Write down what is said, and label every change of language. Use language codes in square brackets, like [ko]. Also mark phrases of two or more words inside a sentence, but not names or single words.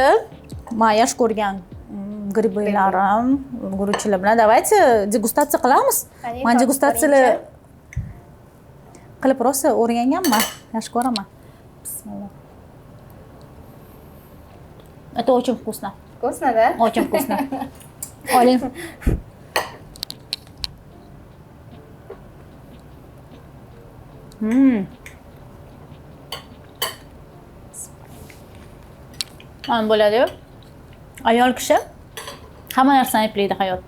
[uz] Men yaxshi ko'rgan griblarim, guruchlar bilan давайте degustatsiya qilamiz. Men degustatsiyalar qilib rosa o'rganganman. Yaxshi ko'raman. Bismillah. [ru] Это очень вкусно. Вкусно, да? Очень вкусно. [uz] Oling. Mana bo'ladi. Ayol kishi hamma narsani eplaydi hayotda.